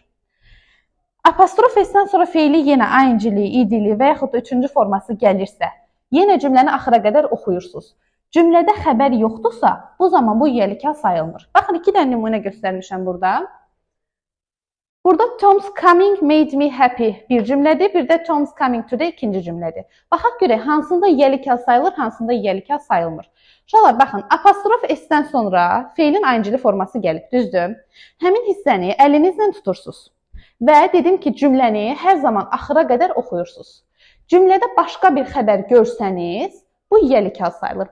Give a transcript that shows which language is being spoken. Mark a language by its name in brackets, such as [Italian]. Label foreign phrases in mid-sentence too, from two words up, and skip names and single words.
[Azerbaijani] Apostrofesdən sonra feili yenə ayıncılı, idili və yaxud da üçüncü forması gəlirsə, yenə cümləni axıra qədər oxuyursunuz. Cümlədə xəbər yoxdursa, bu zaman bu yiyəlik hal sayılmır. Baxın, 2 dənə nümunə göstərmişəm burada. Burada [English] Tom's coming made me happy [Azerbaijani] bir cümlədir, bir də [English] Tom's coming today [Azerbaijani] ikinci cümlədir. Baxaq görək, hansında yiyəlik hal sayılır, hansında yiyəlik hal sayılmır. Uşaqlar, baxın, apostrof S-dən sonra feilin ayıncılı forması gəlib, düzdür? Həmin hissəni əlinizlə tutursunuz və dedim ki, cümləni hər zaman axıra qədər oxuyursunuz. Cümlədə başqa bir xəbər görsəniz, bu yiyəlik hal sayılır.